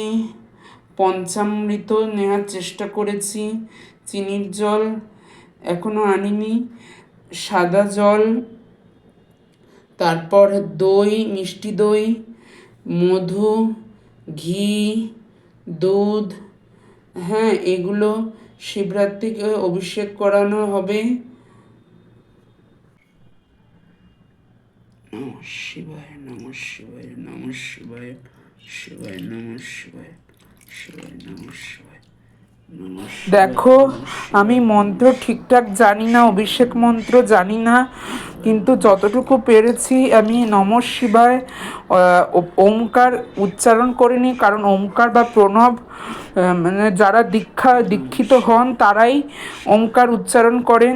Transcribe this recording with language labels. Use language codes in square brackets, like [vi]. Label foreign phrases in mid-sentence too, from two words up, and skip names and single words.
[bn] পঞ্চামৃত নেওয়ার চেষ্টা করেছি, চিনির জল এখনো আনিনি, সাদা জল, তারপর দই, মিষ্টি দই, মধু, ঘি, দুধ, হ্যাঁ, এগুলো শিবরাত্রিকে অভিষেক করানো হবে। [sa] নমঃ শিবায়, নমঃ শিবায়, নমঃ শিবায়, শিবায় নমঃ শিবায়, শিবায় নমঃ শিবায়। [bn] দেখো, আমি মন্ত্র ঠিকঠাক জানি না, অভিষেক মন্ত্র জানি না, কিন্তু যতটুকু পেরেছি আমি [sa] নমঃ শিবায় [bn] ওমকার উচ্চারণ করিনি, কারণ ওমকার বা প্রণব যারা দীক্ষিত হন তারাই ওমকার উচ্চারণ করেন।